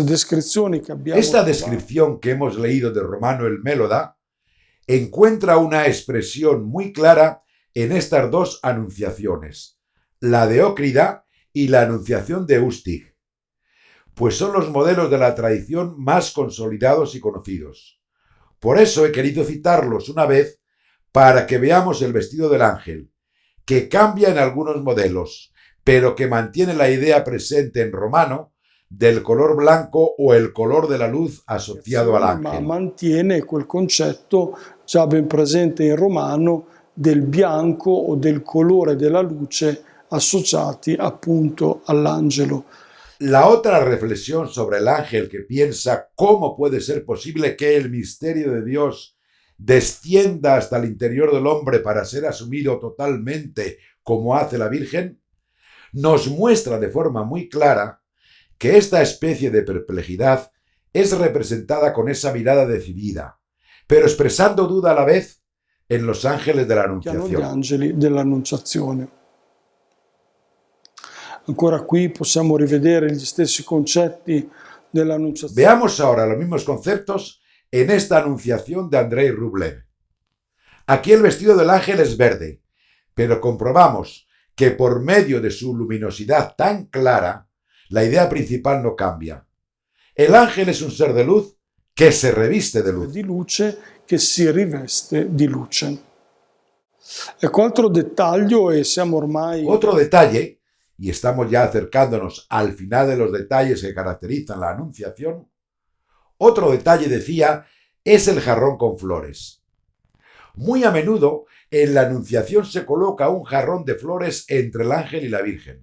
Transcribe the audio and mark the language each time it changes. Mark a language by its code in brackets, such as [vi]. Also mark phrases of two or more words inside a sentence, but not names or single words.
[es] descripción que hemos leído de Romano el Méloda encuentra una expresión muy clara en estas 2 anunciaciones, la de Ócrida y la anunciación de Ustig, pues son los modelos de la tradición más consolidados y conocidos. Por eso he querido citarlos una vez para que veamos el vestido del ángel, que cambia en algunos modelos, pero que mantiene la idea presente en romano del color blanco o el color de la luz asociado [it] Ma all'angelo. mantiene quel concetto già ben presente in romano del bianco o del colore della luce associati appunto all'angelo. [es] La otra reflexión sobre el ángel que piensa cómo puede ser posible que el misterio de Dios descienda hasta el interior del hombre para ser asumido totalmente como hace la Virgen, nos muestra de forma muy clara que esta especie de perplejidad es representada con esa mirada decidida, pero expresando duda a la vez en los ángeles de la [it] Gli [es] Anunciación. [it] angeli dell'Annunciazione. Ancora qui possiamo rivedere gli stessi concetti dell'Annunciazione. [es] Veamos ahora los mismos conceptos en esta Anunciación de Andrei Rublev. Aquí el vestido del ángel es verde, pero comprobamos que por medio de su luminosidad tan clara, la idea principal no cambia. El ángel es un ser de luz que se reviste de luz. [it] Di luce che si riveste di luce. Ecco, altro dettaglio, e siamo ormai [es] Otro detalle, y estamos ya acercándonos al final de los detalles que caracterizan la Anunciación, otro detalle, decía, es el jarrón con flores. Muy a menudo en la Anunciación se coloca un jarrón de flores entre el ángel y la Virgen.